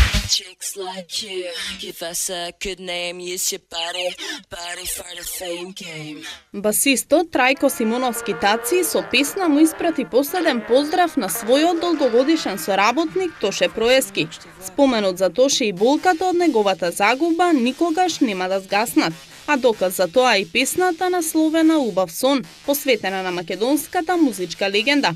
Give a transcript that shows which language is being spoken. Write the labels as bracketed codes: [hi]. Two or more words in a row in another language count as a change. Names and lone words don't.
[en] Chicks like you, give us a good name, use your body for the fame game. [mk] Басистот Трајко Симоновски Таци со песна му испрати последен поздрав на својот долгогодишен соработник Тоше Проески. Споменот за Тоше и болката од неговата загуба никогаш нема да згаснат, а доказ за тоа и песната насловена Убав сон, посветена на македонската музичка легенда.